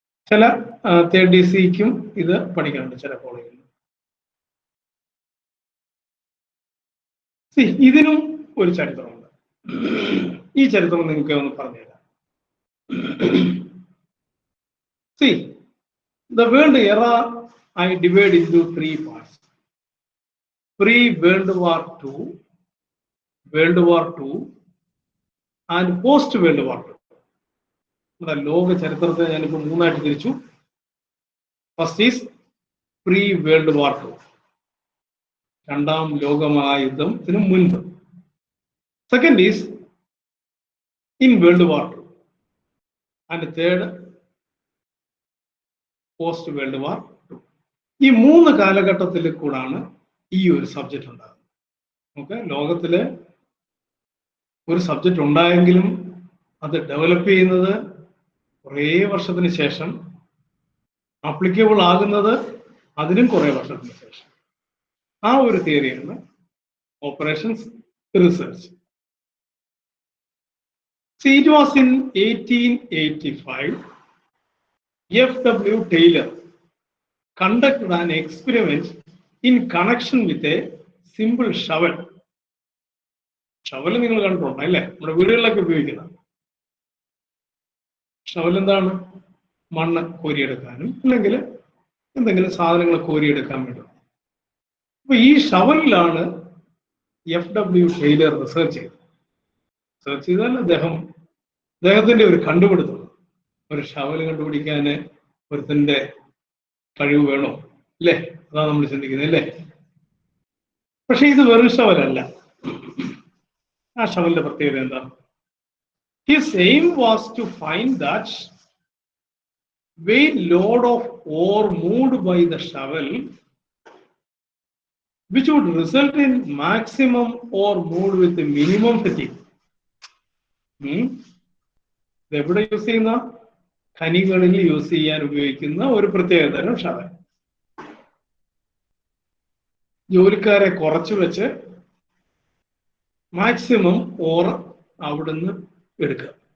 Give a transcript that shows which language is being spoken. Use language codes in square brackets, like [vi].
[ml] ചില 30ds ഇത് പഠിക്കാനുണ്ട് ചില കോളേജിൽ. ഇതിനും ഒരു ചരിത്രമുണ്ട്. ഈ ചരിത്രം നിങ്ങൾക്ക് ഒന്ന് പറഞ്ഞുതരാം. [en] See, the world era I divide into 3 parts. Pre-World War II, World War II, and post-World War II. [ml] നമ്മുടെ ലോക ചരിത്രത്തെ ഞാനിപ്പോൾ 3ആയിട്ട് തിരിച്ചു. [en] first is pre-World War II, [ml] രണ്ടാം ലോകമഹായുദ്ധത്തിന് മുൻപ്. [en] Second is in World War II, and third post World War II. [ml] ഈ 3 കാലഘട്ടത്തിൽ കൂടാണ് ഈ ഒരു സബ്ജക്റ്റ് ഉണ്ടാകുന്നത്. ഓക്കെ, ലോകത്തില് ഒരു സബ്ജക്റ്റ് ഉണ്ടായെങ്കിലും അത് ഡെവലപ്പ് ചെയ്യുന്നത് കുറേ വർഷത്തിന് ശേഷം, ആപ്ലിക്കബിൾ ആകുന്നത് അതിനും കുറേ വർഷത്തിന് ശേഷം. ആ ഒരു തിയറിയാണ് operations research. [en] See, it was in 1885, F.W. Taylor conducted an experiment in connection with a simple shovel. [ml] Shovel നിങ്ങൾ കണ്ടിട്ടുണ്ടോ അല്ലേ? നമ്മുടെ വീടുകളിലൊക്കെ ഉപയോഗിക്കുന്ന ഷവൽ എന്താണ്? മണ്ണ് കോരിയെടുക്കാനും അല്ലെങ്കിൽ എന്തെങ്കിലും സാധനങ്ങൾ കോരിയെടുക്കാൻ വേണ്ടി. അപ്പൊ ഈ ഷവലിലാണ് F.W. ടൈലർ റിസർച്ച് ചെയ്തത്. റിസർച്ച് ചെയ്താൽ അദ്ദേഹത്തിന്റെ ഒരു കണ്ടുപിടുത്തം. ഒരു ഷവൽ കണ്ടുപിടിക്കാൻ ഒരുത്തന്റെ കഴിവ് വേണോ? അല്ലേ? അതാണ് നമ്മൾ ചിന്തിക്കുന്നത് അല്ലേ? പക്ഷെ ഇത് വെറും ഷവലല്ല. ആ ഷവലിന്റെ പ്രത്യേകത എന്താ? [en] His aim was to find that weight load of ore moved by the shovel which would result in maximum or mode with the minimum fatigue. [ml] എവിടെ യൂസ് ചെയ്യുന്ന ഖനികളിൽ യൂസ് ചെയ്യാൻ ഉപയോഗിക്കുന്ന ഒരു പ്രത്യേകതരം ഷവൽ. ജോലിക്കാരെ കുറച്ചു വെച്ച് മാക്സിമം ഓർ അവിടുന്ന് എടുക്കുക.